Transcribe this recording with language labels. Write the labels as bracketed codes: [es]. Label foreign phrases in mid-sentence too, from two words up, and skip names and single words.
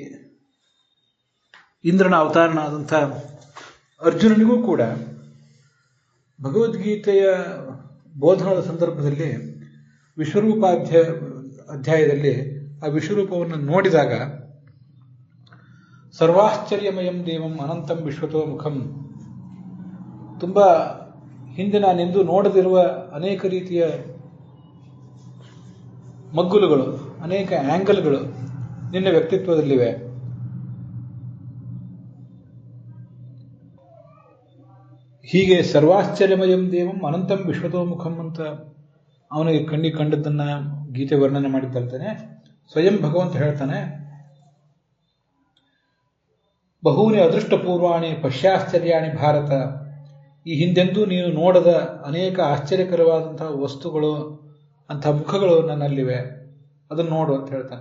[kn] ಇಂದ್ರನ ಅವತಾರನಾದಂಥ ಅರ್ಜುನನಿಗೂ ಕೂಡ ಭಗವದ್ಗೀತೆಯ ಬೋಧನದ ಸಂದರ್ಭದಲ್ಲಿ ಅಧ್ಯಾಯದಲ್ಲಿ ಆ ವಿಶ್ವರೂಪವನ್ನು ನೋಡಿದಾಗ [sa] ಸರ್ವಾಶ್ಚರ್ಯಮಯಂ ದೇವಂ ಅನಂತಂ ವಿಶ್ವತೋ ಮುಖಂ, [kn] ತುಂಬ ಹಿಂದೆ ನಾನೆಂದೂ ನೋಡದಿರುವ ಅನೇಕ ರೀತಿಯ ಮಗ್ಗುಲುಗಳು, ಅನೇಕ ಆಂಗಲ್ಗಳು ನಿನ್ನ ವ್ಯಕ್ತಿತ್ವದಲ್ಲಿವೆ. ಹೀಗೆ [sa] ಸರ್ವಾಶ್ಚರ್ಯಮಯಂ ದೇವಂ ಅನಂತಂ ವಿಶ್ವತೋ ಮುಖಂ [kn] ಅಂತ ಅವನಿಗೆ ಕಣ್ಣಿಗೆ ಕಂಡದ್ದನ್ನ ಗೀತೆ ವರ್ಣನೆ ಮಾಡಿದ್ದಂತಾನೆ ಸ್ವಯಂ ಭಗವಂತ ಹೇಳ್ತಾನೆ, [sa] ಬಹೂನಿ ಅದೃಷ್ಟಪೂರ್ವಾಣಿ ಪಶ್ಚಾಶ್ಚರ್ಯಾಣಿ ಭಾರತ, [kn] ಈ ಹಿಂದೆಂದೂ ನೀನು ನೋಡದ ಅನೇಕ ಆಶ್ಚರ್ಯಕರವಾದಂತಹ ವಸ್ತುಗಳು, ಅಂಥ ಮುಖಗಳು ನನ್ನಲ್ಲಿವೆ, ಅದನ್ನು ನೋಡು ಅಂತ ಹೇಳ್ತಾನೆ.